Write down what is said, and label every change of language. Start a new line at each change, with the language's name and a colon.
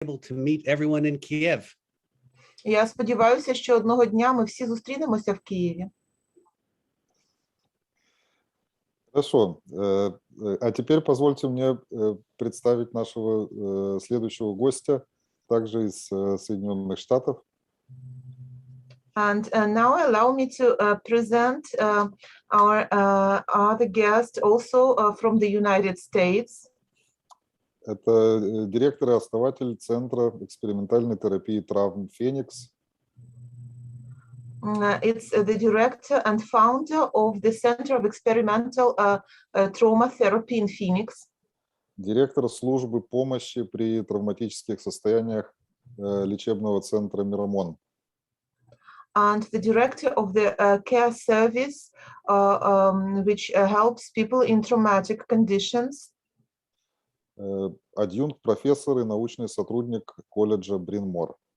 English: able to meet everyone in Kiev.
Ukrainian: Я сподіваюся, що одного дня ми всі зустрінемося в Києві.
Russian: Хорошо. А теперь позвольте мне представить нашего следующего гостя, также из Соединенных Штатов.
English: And now allow me to present our other guest, also from the United States.
Russian: Это директор и основатель Центра экспериментальной терапии травм «Феникс».
English: It's the director and founder of the Center of Experimental Trauma Therapy in Phoenix.
Russian: Директор службы помощи при травматических состояниях лечебного центра «Мирамон».
English: And the director of the care service, which helps people in traumatic conditions.
Russian: Адъюнкт профессор и научный сотрудник колледжа Брин-Мор.